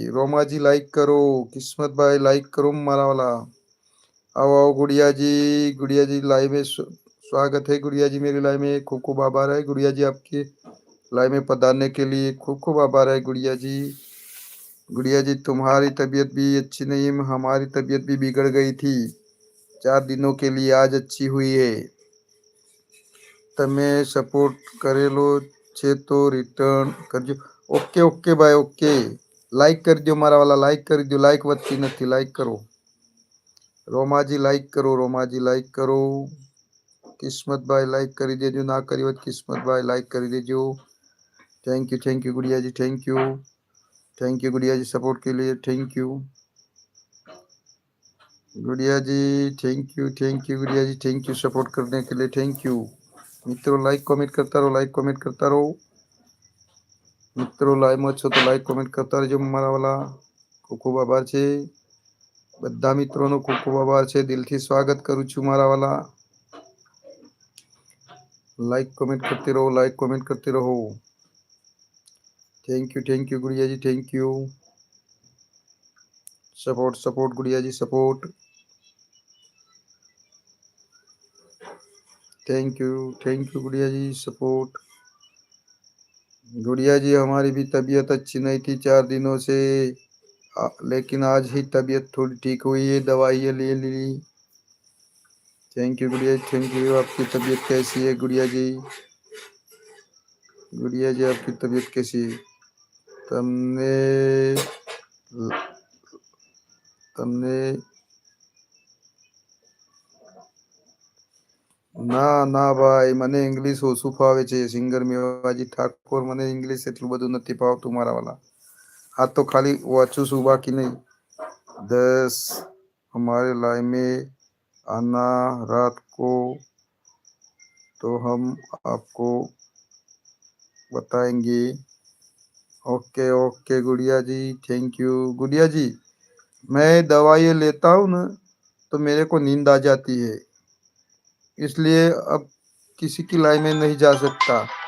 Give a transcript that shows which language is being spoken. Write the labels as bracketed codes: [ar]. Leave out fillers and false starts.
[gu] રોમાજી like કરો, કિસ્મતભાઈ like કરો મારા વાલા. [hi] आओ आओ गुड़िया जी, गुड़िया जी लाइव में स्वागत है गुड़िया जी मेरी लाइव में. खूब खूब आभार है गुड़िया जी आपके लाइव में पधारने के लिए. खूब खूब आभार है गुड़िया जी. गुड़िया जी तुम्हारी तबीयत भी अच्छी नहीं है, हमारी तबीयत भी बिगड़ गई थी 4 दिनों के लिए, आज अच्छी हुई है. [gu] તમે સપોર્ટ કરેલો છે તો રિટર્ન કરજો. ઓકે ઓકે ભાઈ ઓકે. લાઈક કરી દો મારા વાલા, લાઈક કરી દો. લાઈક વધતી નથી, લાઈક કરો. રોમાજી લાઈક કરો, રોમાજી લાઈક કરો. કિસ્મતભાઈ લાઈક કરી દેજો. ના કરી હોય કિસ્મતભાઈ લાઈક કરી દેજો. [hi] थैंक यू गुड़िया जी, थैंक यू गुड़िया जी सपोर्ट के लिए. थैंक यू गुड़िया जी, थैंक यू गुड़िया जी, थैंक यू सपोर्ट करने के लिए. थैंक यू मित्रों. लाइक कमेंट करता रहो, लाइक कमेंट करता रहो મિત્રો. [gu] લાઈવમાં છો તો લાઈક કમેન્ટ કરતા રહેજો મારા વાલા. ખૂબ ખૂબ આભાર છે બધા મિત્રોનો, ખૂબ ખૂબ આભાર છે. દિલથી સ્વાગત કરું છું મારા વાલા. લાઈક કમેન્ટ કરતી રહો, લાઈક કમેન્ટ કરતી રહો. [hi] थैंक यू गुड़िया जी, थैंक यू. सपोर्ट गुड़िया जी सपोर्ट. थैंक यू गुड़िया जी सपोर्ट. गुड़िया जी हमारी भी तबीयत अच्छी नहीं थी 4 दिनों से, लेकिन आज ही तबीयत थोड़ी ठीक हुई है, दवाई ले ली. थैंक यू गुड़िया जी, थैंक यू. आपकी तबीयत कैसी है गुड़िया जी? गुड़िया जी आपकी तबीयत कैसी है? [gu] તમને તમને ના ના ભાઈ, મને ઇંગ્લિશ ઓછું ફાવે છે. સિંગર મેવાજી ઠાકોર, મને ઇંગ્લિશ એટલું બધું નથી ફાવતું મારા વાલા. આ તો ખાલી વાંચું છું, બાકી નહીં. [hi] 10 हमारे लाइव में आना रात को तो हम आपको बताएंगे. ओके गुड़िया जी, थैंक यू. गुड़िया जी मैं दवाई लेता हूँ ना तो मेरे को नींद आ जाती है, इसलिए अब किसी की लाइव में नहीं जा सकता.